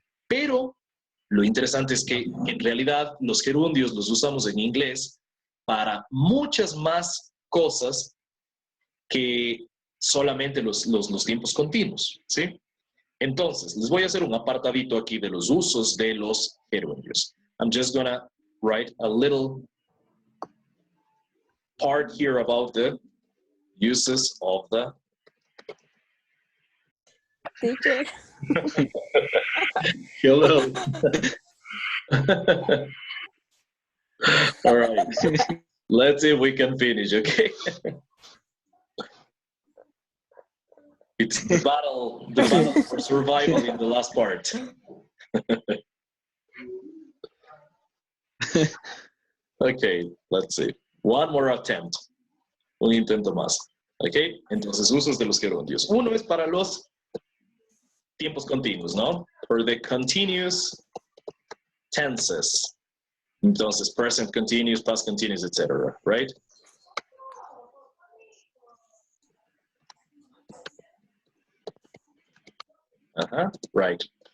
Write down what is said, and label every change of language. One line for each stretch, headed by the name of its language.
Spanish: Pero lo interesante es que en realidad los gerundios los usamos en inglés para muchas más cosas que solamente los tiempos continuos, ¿sí? Entonces, les voy a hacer un apartadito aquí de los usos de los gerundios.
English: I'm just gonna write a little part here about the uses of the Teacher. hello. All right. Let's see if we can finish, okay? It's the battle for survival in the last part. Okay, let's see. One more attempt.
Spanish: Un intento más. Okay, entonces usos de los gerundios. Uno es para los tiempos continuos, ¿no?
English: For the continuous tenses. Entonces, present continuous, past continuous, etc. Right? Right.